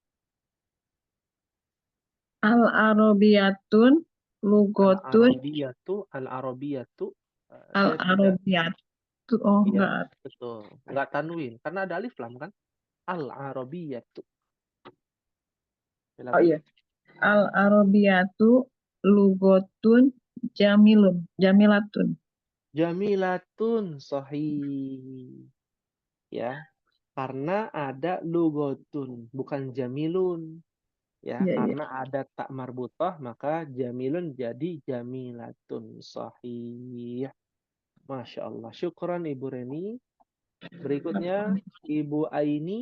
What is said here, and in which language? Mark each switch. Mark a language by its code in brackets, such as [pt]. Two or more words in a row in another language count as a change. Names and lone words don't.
[ar] العربية لغة Al-Arabiyatu. [id] Saya tidak. [ar] Al-Arabiyatu oh [id] Iya, enggak. betul. Enggak tanwin karena ada alif lam kan? [ar] Al-Arabiyatu. Oh [id] Silakan. iya. [ar] العربية لغة جميلة. جميلة صحيح. [id] Ya, karena ada lugotun, bukan jamilun. Ya, Iya, iya. karena ada tak marbutah, maka jamilun jadi [ar] جميلة صحيح. ما شاء الله. [id] Syukran Ibu Reni. Berikutnya, Ibu Aini.